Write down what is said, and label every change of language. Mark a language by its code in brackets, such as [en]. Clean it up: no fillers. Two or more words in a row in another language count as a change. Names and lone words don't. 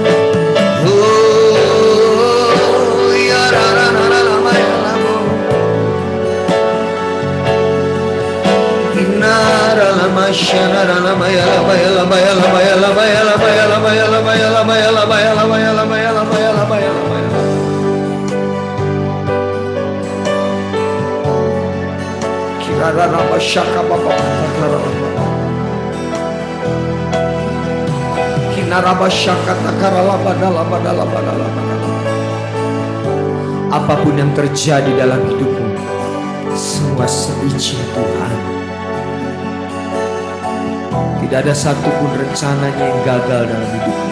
[id] Oh ya ra ra ra ra ma ya la mo. Inara la ma shana ra la ma ya la ma ya la ma ya la ma ya la ma ya la ma ya la ma ya la ma ya la ma ya la ma ya la ma ya la ma ya la ma ya la ma ya la ma ya. Kirara ra shaka baba takara ra. Apapun yang terjadi dalam hidupmu, semua seizin Tuhan. Tidak ada satupun rencananya yang gagal dalam hidupmu.